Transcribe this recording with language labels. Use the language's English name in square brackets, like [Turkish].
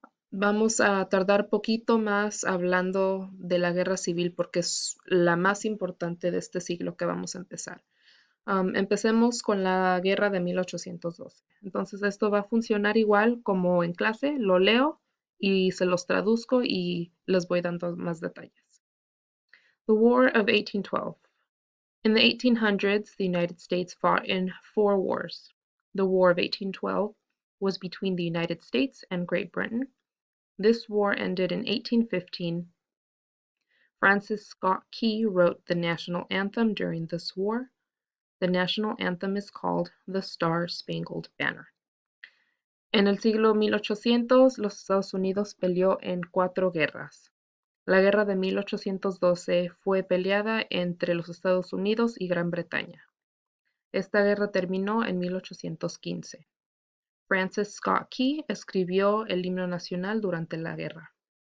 [Spanish] Vamos a tardar poquito más hablando de la guerra civil porque es la más importante de este siglo que vamos a empezar. Empecemos con la guerra de 1812. Entonces esto va a funcionar igual como en clase, lo leo y se los traduzco y les voy dando más detalles. [English] The War of 1812. In the 1800s, the United States fought in 4 wars. The War of 1812 was between the United States and Great Britain. This war ended in 1815. Francis Scott Key wrote the national anthem during this war. The national anthem is called the Star-Spangled Banner. [Spanish] En el siglo 1800, los Estados Unidos peleó en 4 guerras. La guerra de 1812 fue peleada entre los Estados Unidos y Gran Bretaña. Esta guerra terminó en 1815. Francis Scott Key escribió el himno nacional durante la guerra.